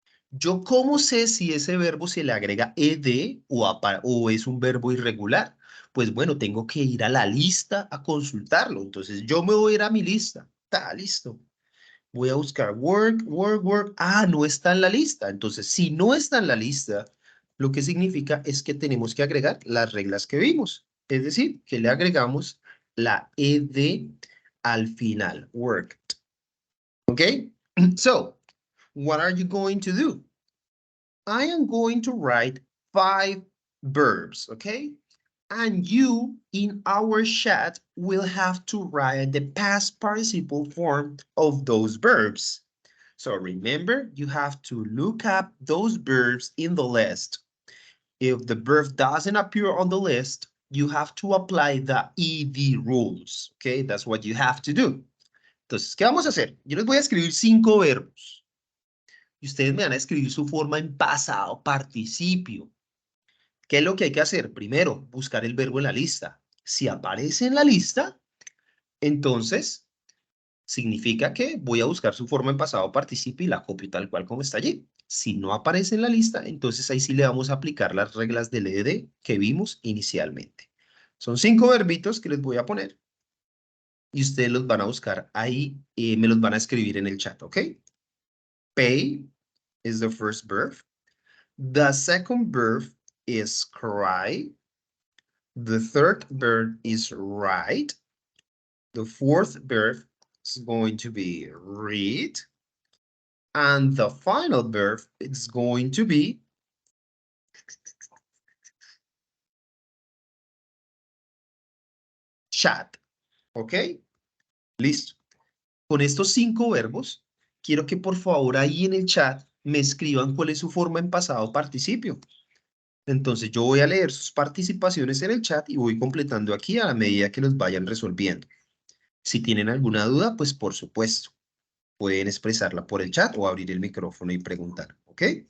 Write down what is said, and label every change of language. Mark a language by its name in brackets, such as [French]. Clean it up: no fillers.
[Spanish] ¿Yo cómo sé si ese verbo se le agrega ed o es un verbo irregular? Pues bueno, tengo que ir a la lista a consultarlo. Entonces yo me voy a ir a mi lista. Está listo. Voy a buscar work, work, work. Ah, no está en la lista. Entonces, si no está en la lista, lo que significa es que tenemos que agregar las reglas que vimos. Es decir, que le agregamos la ed al final. [English] Worked. Okay? So, what are you going to do? I am going to write 5 verbs, okay? And you, in our chat, will have to write the past participle form of those verbs. So remember, you have to look up those verbs in the list. If the verb doesn't appear on the list, you have to apply the ED rules, okay? That's what you have to do. [Spanish] Entonces, ¿qué vamos a hacer? Yo les voy a escribir 5 verbos. Y ustedes me van a escribir su forma en pasado participio. ¿Qué es lo que hay que hacer? Primero, buscar el verbo en la lista. Si aparece en la lista, entonces significa que voy a buscar su forma en pasado participio y la copio tal cual como está allí. Si no aparece en la lista, entonces ahí sí le vamos a aplicar las reglas del ED que vimos inicialmente. Son 5 verbitos que les voy a poner y ustedes los van a buscar ahí y me los van a escribir en el chat, ¿ok? [English] Pay is the first verb. The second verb is cry. The third verb is write. The fourth verb is going to be read. And the final verb is going to be chat. [Spanish] ¿Ok? Listo. Con estos 5 verbos, quiero que por favor ahí en el chat me escriban cuál es su forma en pasado participio. Entonces yo voy a leer sus participaciones en el chat y voy completando aquí a la medida que los vayan resolviendo. Si tienen alguna duda, pues por supuesto, pueden expresarla por el chat o abrir el micrófono y preguntar, ¿ok?